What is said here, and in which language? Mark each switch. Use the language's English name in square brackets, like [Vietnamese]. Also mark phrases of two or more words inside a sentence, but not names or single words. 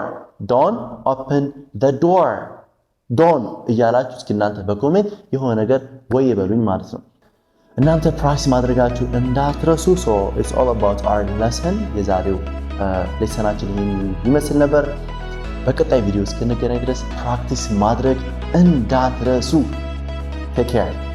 [English] door don't [Amharic] እያላችሁ እስኪ እናንተ በኮሜንት የሆነ ነገር ወይ በሉኝ ማለት ነው። እናንተ ፕራክቲስ ማድረጋችሁ እንዳትረሱ። [English] so it's all about our lesson [Amharic] የዛሬው ሌሰናችን ይመስል ነበር። በቀጣይ ቪዲዮ እስክንገናኝ ድረስ ፕራክቲስ ማድረግ እንዳትረሱ። [English] take care